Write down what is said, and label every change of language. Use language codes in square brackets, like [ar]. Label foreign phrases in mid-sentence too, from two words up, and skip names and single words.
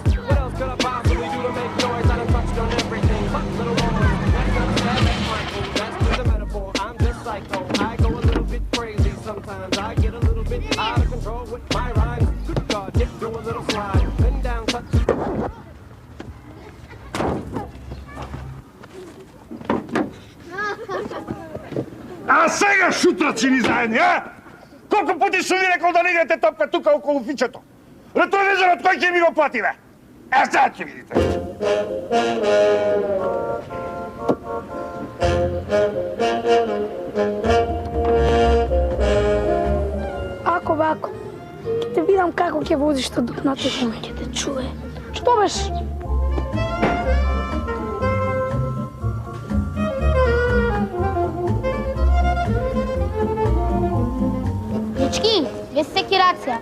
[en] What else could I possibly do to make noise? I done touched on everything, fuck little boys. That's not bad, that's Michael, that's just a metaphor. I'm just psycho, I go a little bit crazy sometimes. I get a little bit out of control with my rhymes. Good God, dip, do a little slide, bend down, touch. [mk] А сега шутраци ни заедни, а? [bg] Колко пъти ще ви рекол да не играте топка тук около фичето? Ретровизорът кой ще ми го плати, бе? Сега ще видите. Ако, бе, ако. [mk] Ке те видам како ќе возиш та дупната коме. Ке те чуе. Што беш? Дечки, без секирација.